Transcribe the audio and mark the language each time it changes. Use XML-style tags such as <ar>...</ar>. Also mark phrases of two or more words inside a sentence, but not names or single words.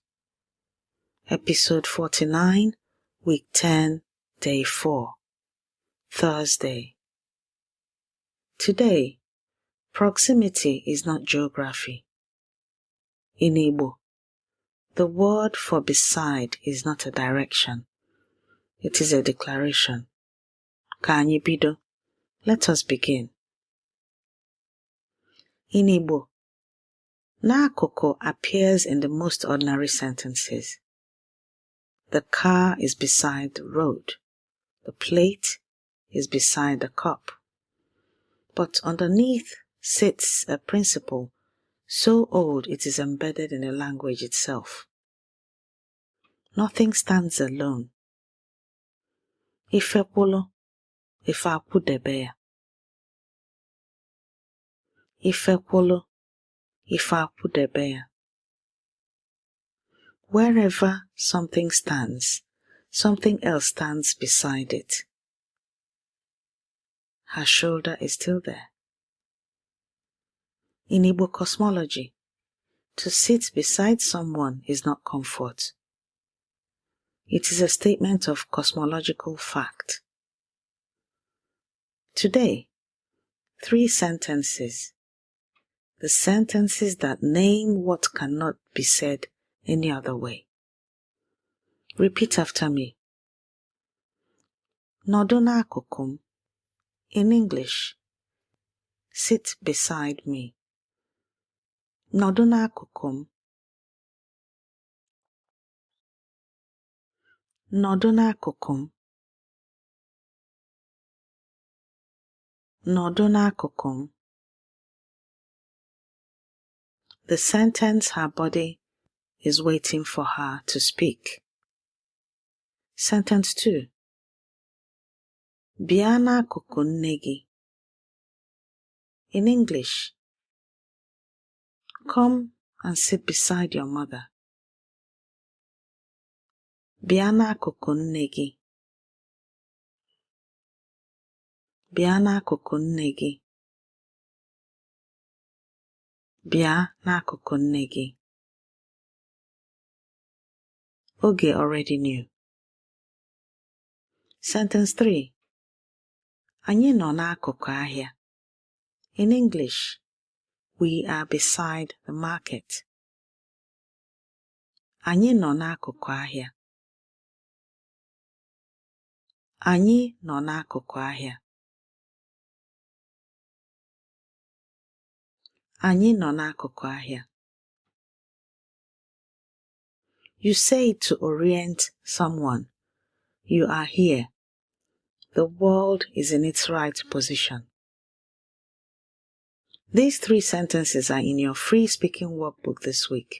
<en>Episode 49, Week 10, Day 4, Thursday. Today, proximity is not geography. In Igbo, the word for beside is not a direction. It is a declaration.</en> <ig>Ka anyị bido.</ig> <en>Let us begin. In Igbo, n'akụkụ appears in the most ordinary sentences. The car is beside the road. The plate is beside the cup. But underneath sits a principle so old it is embedded in the language itself. Nothing stands alone.</en> <ig>Kwulu, akwudebe. Kwulu, akwudebe.</ig> <en>Wherever something stands, something else stands beside it. Her shoulder is still there. In Igbo cosmology, to sit beside someone is not comfort. It is a statement of cosmological fact. Today, 3 sentences. The sentences that name what cannot be said any other way. Repeat after me.</en> <ig>Nọdụ n'akụkụ m.</ig> <en>In English, sit beside me.</en> <ig>Nọdụ n'akụkụ m. Nọdụ n'akụkụ m. Nọdụ n'akụkụ m.</ig> <en>The sentence her body is waiting for her to speak. Sentence 2.</en> <ig>Bịa n'akụkụ nne gị.</ig> <en>In English, come and sit beside your mother.</en> <ig>Bịa n'akụkụ nne gị. Bịa n'akụkụ nne gị. Bịa n'akụkụ nne gị.</ig> <en>Oge already knew. Sentence 3.</en> <ig>Anyị nọ n'akụkụ ahịa.</ig> <en>In English, we are beside the market.</en> <ig>Anyị nọ n'akụkụ ahịa. Anyị nọ n'akụkụ ahịa. Anyị nọ n'akụkụ ahịa.</ig> <en>You say it to orient someone. You are here. The world is in its right position. These 3 sentences are in your free speaking workbook this week.</en>